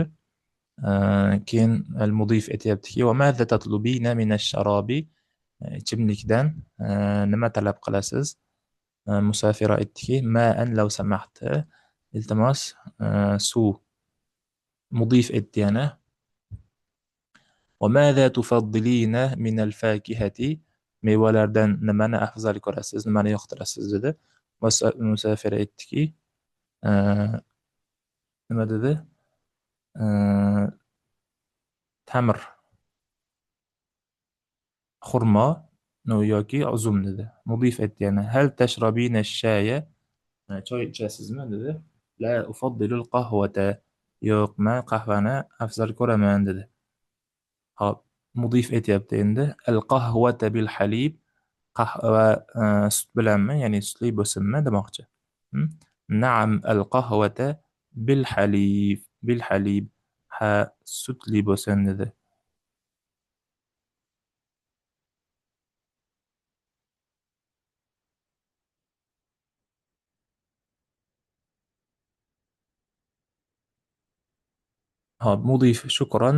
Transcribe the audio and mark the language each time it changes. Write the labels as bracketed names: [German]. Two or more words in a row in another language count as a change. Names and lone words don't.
[Uzbek] Keyin al-mudif aytayaptiki, [Arabic] وماذا تطلبين من الشراب. [Uzbek] ichimlikdan nima talab qilasiz? Musafira aytdiki, [Arabic] ماء لو سمحت. [Uzbek] Iltimos, suv. Mudif aytdi yana. [Arabic] وماذا تفضلين من الفاكهة؟ [Uzbek] Mevalardan nimani afzal ko'rasiz, nimani yoqtirasiz dedi. Musafir aytdiki, nima dedi? Tamr, xurmo, yoki uzum dedi. Mudif aytdi yana. [Arabic] هل تشربين الشاي? [Uzbek] Choy ichasizmi dedi. [Arabic] لا أفضل القهوة. [Uzbek] Yo'q, men qahvani afzal ko'raman dedi. Hop, mudif aytyapti endi. [Arabic] القهوة بالحليب. [Uzbek] Qahva sut bilanmi, ya'ni sutli bo'lsinmi demoqchi. [Arabic] نعم القهوة بالحليب. بالحليب. [Uzbek] Ha, sutli bo'lsin dedi. Hop, mudif shukran.